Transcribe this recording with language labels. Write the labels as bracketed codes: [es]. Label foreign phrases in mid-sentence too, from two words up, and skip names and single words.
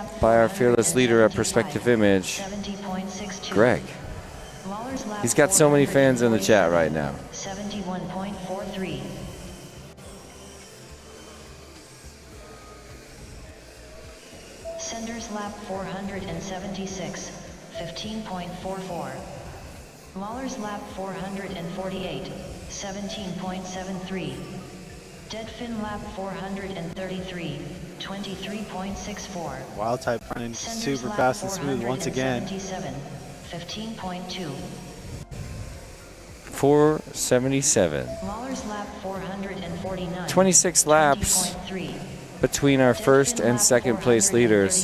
[en] by our fearless leader at Perspective Image, 70.62. Greg. Lawler's lap He's got so many fans in the chat right now. 71.43. Senders lap 476, 15.44. Lawler's lap 448, 17.73. Deadfin lap 433, 23.64. Wild type running Senders super lap fast and smooth once again. 477, 15.2. 477. Lawler's lap 449. 26 laps 20.3. between our first and second place leaders.